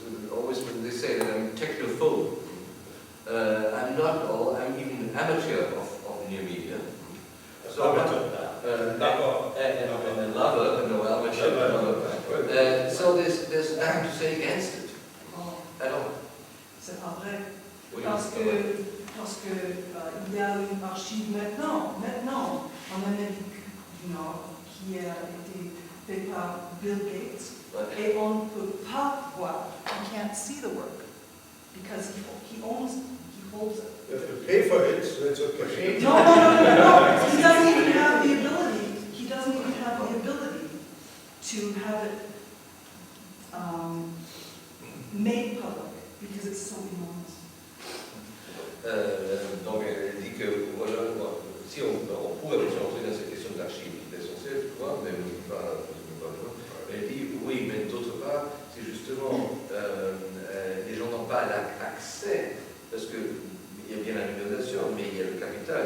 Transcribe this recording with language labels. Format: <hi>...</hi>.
<en>Always when they say that I'm technophobe. I'm not at all. I'm even an amateur of new media. So and a lover, no amateur. So there's nothing to say against it. At all.</en> <fr>C'est pas vrai. Oui, Parce que il y a une archive maintenant en Amérique du Nord qui a été fait par Bill Gates et on ne peut pas voir.</fr> <en>You can't see the work because he holds it. You have to pay for it, so it's okay. No. He doesn't even have the ability. He doesn't even have the ability to have it made public because it's so enormous.</en> <fr>Donc elle dit que voilà, si on pourrait rentrer dans cette question d'archives qui est essentielle, tu vois, mais pas. Elle dit oui, mais d'autre part, c'est justement les gens n'ont pas accès parce que il y a bien la numérisation, mais il y a le capital.</fr>